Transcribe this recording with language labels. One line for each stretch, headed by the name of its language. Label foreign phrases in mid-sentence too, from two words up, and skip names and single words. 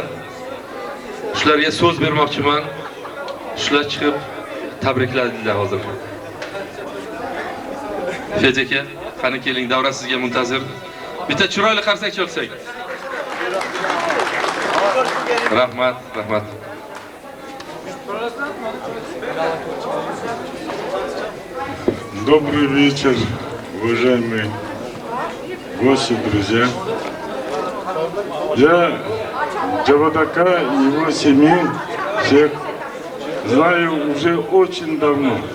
Uzbek: Shularga so'z bermoqchiman. Shular chiqib tabrikladilar hozir. Fedya aka, qani keling, davra sizga muntazir. Bitta chiroyli qarsak chalsak. Rahmat, rahmat.
Russian: Добрый вечер, уважаемые гости, друзья. Я Джавадака и его семью всех знаю уже очень давно.